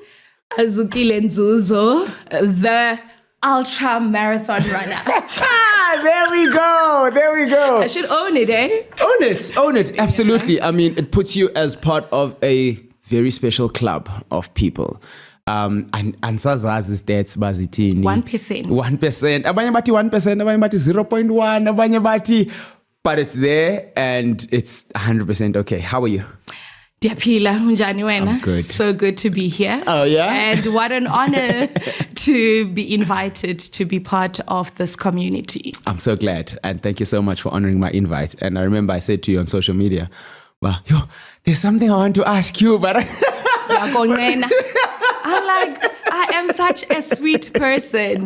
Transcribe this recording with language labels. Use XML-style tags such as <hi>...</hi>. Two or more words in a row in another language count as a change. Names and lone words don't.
<en>Azukile Nzuzo, the ultra marathon runner. There we go. I should own it, eh? Own it. Absolutely. Yeah. I mean, it puts you as part of a very special club of people.</en> <nd>And sazazi stats bazithini 1%. Abanye bathi 1%, abanye bathi 0.1, abanye bathi,</nd> <en>but it's there and it's 100% okay. How are you?</en> <nd>Diapila, unjani wena?</nd> <en>I'm good. So good to be here. Oh yeah? And what an honor to be invited to be part of this community. I'm so glad, and thank you so much for honoring my invite. And I remember I said to you on social media, well, there's something I want to ask you, but I'm like, I am such a sweet person.</en>